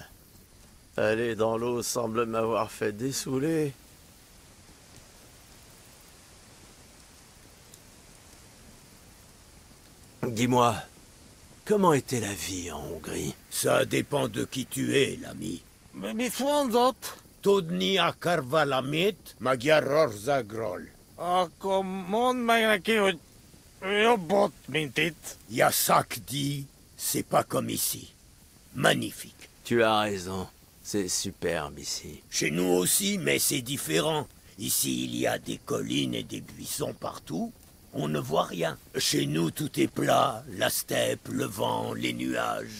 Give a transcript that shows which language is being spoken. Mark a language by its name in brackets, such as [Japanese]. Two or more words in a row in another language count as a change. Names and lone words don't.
[French] Aller dans l'eau semble m'avoir fait dessouler. Dis-moi, comment était la vie en Hongrie? Ça dépend de qui tu es, l'ami. [Hungarian] Mi mondott? Tudni akar valamit, magyarról zagrol. Akkor mondd meg neki, hogy jobb ott, mint itt. [French] Yasak dit, c'est pas comme ici. Magnifique. Tu as raison. C'est superbe ici. Chez nous aussi, mais c'est différent. Ici, il y a des collines et des buissons partout. On ne voit rien. Chez nous, tout est plat. La steppe, le vent, les nuages.